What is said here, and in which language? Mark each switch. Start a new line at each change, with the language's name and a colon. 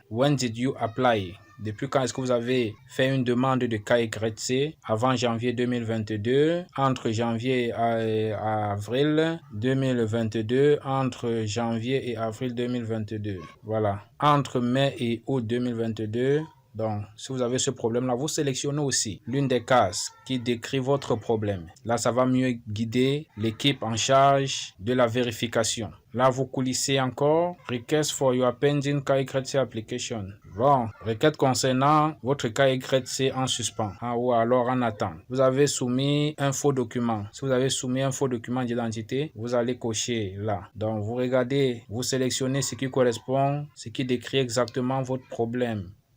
English: When did you apply?
French: Depuis quand est-ce que vous avez fait une demande de KYC avant janvier 2022, entre janvier et avril 2022, entre janvier et avril 2022. Voilà. Entre mai et août 2022. Donc, si vous avez ce problème-là, vous sélectionnez aussi l'une des cases qui décrit votre problème. Là, ça va mieux guider l'équipe en charge de la vérification. Là, vous coulissez encore.
English: Request for your pending KYC application.
French: Bon, requête concernant votre KYC en suspens ou alors en attente. Vous avez soumis un faux document. Si vous avez soumis un faux document d'identité, vous allez cocher là. Donc, vous regardez, vous sélectionnez ce qui correspond, ce qui décrit exactement votre problème.